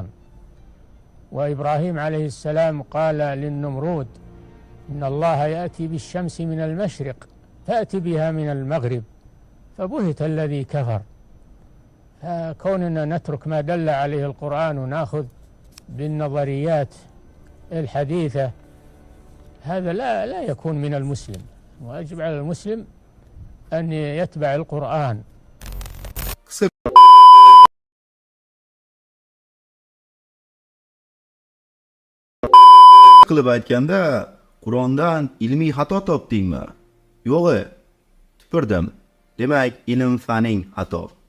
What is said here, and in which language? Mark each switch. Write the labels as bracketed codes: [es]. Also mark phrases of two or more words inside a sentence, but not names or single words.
[ar] وإبراهيم عليه السلام قال للنمرود إن الله يأتي بالشمس من المشرق فأتي بها من المغرب فبهت الذي كفر. فكوننا نترك ما دل عليه القرآن وناخذ بالنظريات الحديثة هذا لا يكون من المسلم، ويجب على المسلم أن يتبع القرآن. [uz] qilib aytganda Qur'ondan ilmiy xato topdingmi? Yo'q, tupurdim. Demak, ilm-faning xato.